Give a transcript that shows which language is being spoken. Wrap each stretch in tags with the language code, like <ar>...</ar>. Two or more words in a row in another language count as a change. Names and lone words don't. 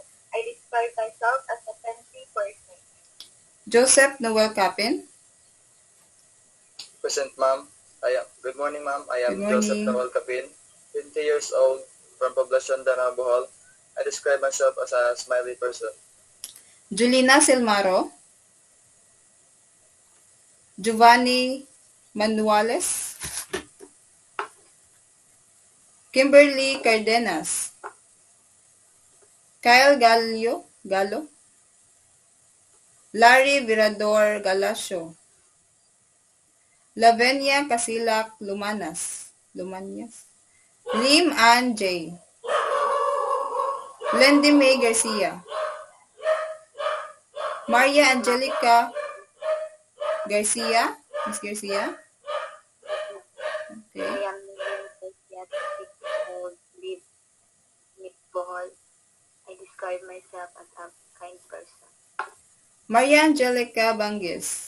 <en>I describe myself as a friendly person. Joseph Noel Capin? Present, ma'am. Good morning, ma'am. I am Good Joseph morning. Noel Capin, 20 years old, from Poblacion, Danao, Bohol. I describe myself as a smiley person. Julina Silmaro, Giovanni Manuales, Kimberly Cardenas, Kyle Gallo, Larry Virador Galasio, Lavenia Casilak Lumanias, Lim Ann J, Lindy May Garcia, Maria Angelica Garcia, Miss Garcia, I okay. am limited yet 6 years old, live in Bohol. I describe myself as a kind person. Maria Angelica Bangis,</en>